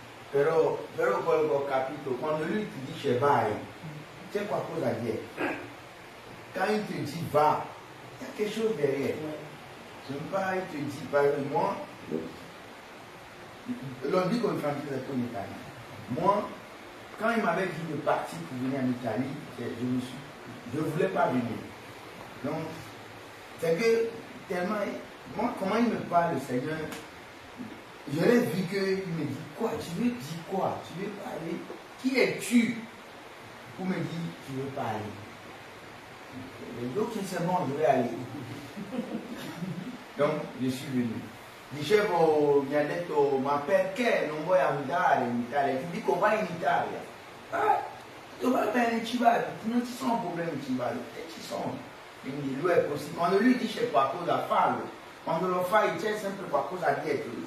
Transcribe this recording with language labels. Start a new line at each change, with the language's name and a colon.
Italian: Però quello che ho capito, quando lui ti dice vai, c'è qualcosa dietro.
French: Quand il te dit va, il y a quelque chose derrière. Je ne veux pas, il te dit, par exemple, moi, l'on dit qu'on est en Italie. Moi, quand il m'avait dit de partir pour venir en Italie, je ne voulais pas venir. Donc, c'est que tellement, moi, comment il me parle, le Seigneur, je l'ai vu qu'il me dit quoi? Tu veux dire quoi? Tu veux parler? Qui es-tu pour me dire tu veux parler? Donc c'est bon, je vais aller. Donc je suis venu.
Italian: Dicevo, mi ha detto, ma perché non vuoi andare in Italia? Ti dico vai in Italia. Ah, va bene, ci vado, non ci sono problemi, ci vado, e ci sono. Quindi lui è possibile. Quando lui dice qualcosa fallo, quando lo fai c'è sempre qualcosa dietro.